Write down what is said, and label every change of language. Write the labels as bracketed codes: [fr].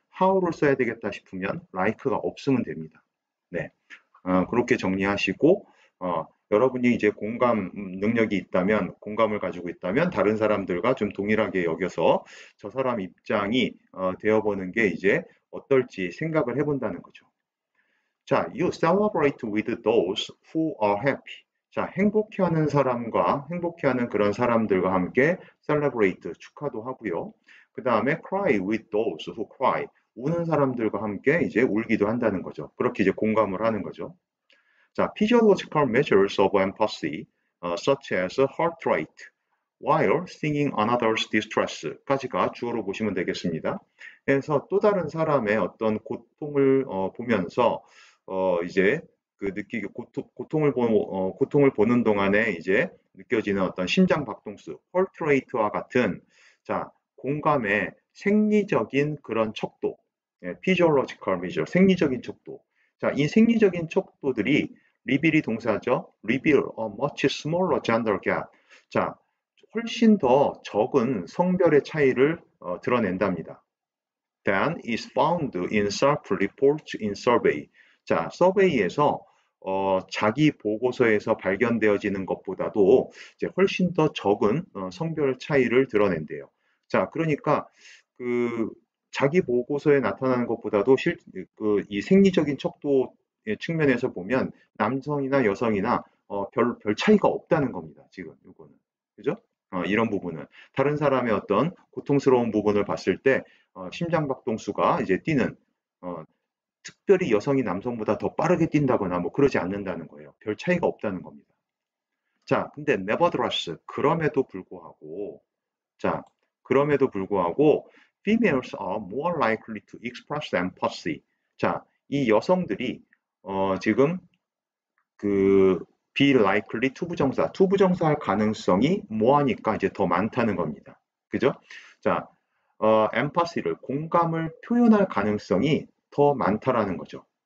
[ko] how를 써야 되겠다 싶으면 like가 없으면 됩니다. 네, 그렇게 정리하시고 여러분이 이제 공감 능력이 있다면, 공감을 가지고 있다면 다른 사람들과 좀 동일하게 여겨서 저 사람 입장이 되어보는 게 이제 어떨지 생각을 해본다는 거죠. [en] 자, you celebrate with those who are happy. [ko] 자, 행복해하는 사람과 행복해하는 그런 사람들과 함께 celebrate 축하도 하고요. [en] 그 다음에 cry with those who cry. [ko] 우는 사람들과 함께 이제 울기도 한다는 거죠. 그렇게 이제 공감을 하는 거죠. [en] 자, physiological measures of empathy, such as heart rate, while singing another's distress 까지가 주어로 보시면 되겠습니다. [ko] 그래서 또 다른 사람의 어떤 고통을 보면서 이제 그 느끼게 고통을 보는 동안에 이제 느껴지는 어떤 심장 박동수, heart rate와 같은 자 공감의 생리적인 그런 척도, physiological measure, 생리적인 척도. 자, 이 생리적인 척도들이 reveal이 동사죠. [en] reveal a much smaller gender gap. [ko] 자, 훨씬 더 적은 성별의 차이를 드러낸답니다. [en] than is found in self-reports in survey. [ko] 자, 서베이에서 자기 보고서에서 발견되어지는 것보다도 이제 훨씬 더 적은 성별 차이를 드러낸대요. 자, 그러니까 그 자기 보고서에 나타나는 것보다도 이 생리적인 척도 측면에서 보면 남성이나 여성이나 별 차이가 없다는 겁니다. 지금 이거는. 그죠? 이런 부분은 다른 사람의 어떤 고통스러운 부분을 봤을 때 심장박동수가 이제 뛰는 특별히 여성이 남성보다 더 빠르게 뛴다거나 뭐 그러지 않는다는 거예요. 별 차이가 없다는 겁니다. 자, 근데 nevertheless 그럼에도 불구하고 그럼에도 불구하고 females are more likely to express empathy. 자, 이 여성들이 지금 그 be likely 투부정사할 가능성이 뭐하니까 이제 더 많다는 겁니다. 그죠? 자, empathy를 공감을 표현할 가능성이 더 많다라는 거죠.